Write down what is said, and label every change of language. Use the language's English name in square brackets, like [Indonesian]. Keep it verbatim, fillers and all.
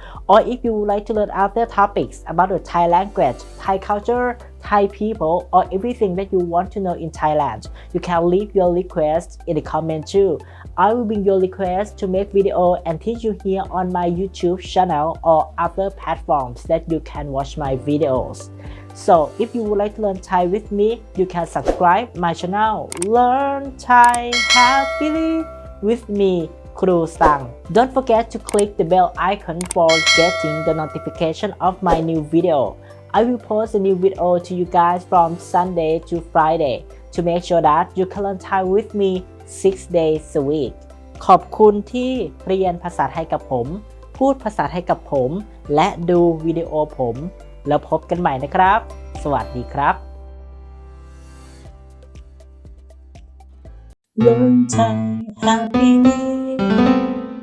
[English] or if you would like to learn other topics about the Thai language Thai culture Thai people or everything that you want to know in Thailand you can leave your request in the comment too I will bring your request to make video and teach you here on my YouTube channel or other platforms that you can watch my videos So if you would like to learn Thai with me, you can subscribe my channel Learn Thai Happily with me, Kru Sang. Don't forget to click the bell icon for getting the notification of my new video. I will post a new video to you guys from Sunday to Friday to make sure that you can learn Thai with me six days a week. [Thai] ขอบคุณที่เรียนภาษาไทยกับผมพูดภาษาไทยกับผมและดูวิดีโอผมแล้วพบกันใหม่นะครับ สวัสดีครับ Learn Thai Happily